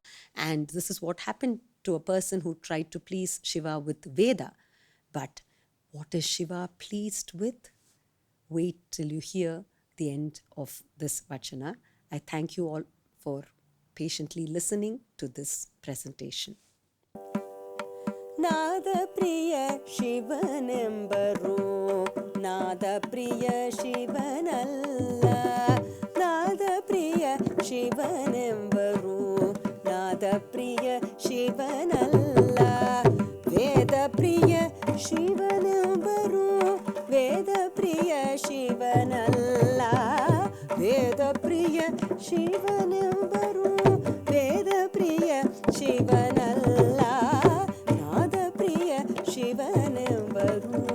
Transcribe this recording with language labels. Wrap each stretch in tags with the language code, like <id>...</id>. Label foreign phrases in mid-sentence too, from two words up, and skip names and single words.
<en>And this is what happened to a person who tried to please Shiva with Veda. But what is Shiva pleased with? Wait till you hear the end of this Vachana. I thank you all for patiently listening to this presentation.</en> <kn>ನಾದಪ್ರಿಯ ಶಿವನೆಂಬರು ನಾದಪ್ರಿಯ ಶಿವನಲ್ಲ ನಾದಪ್ರಿಯ ಶಿವನೆಂಬರು ನಾದಪ್ರಿಯ ಶಿವನಲ್ಲ ವೇದಪ್ರಿಯ ಶಿವನೆಂಬರು ವೇದಪ್ರಿಯ ಶಿವನಲ್ಲ ವೇದಪ್ರಿಯ ಶಿವನೆಂಬರು ವೇದಪ್ರಿಯ ಶಿವನಲ್ಲ ನಾದಪ್ರಿಯ ಶಿವನೆಂಬರು</kn>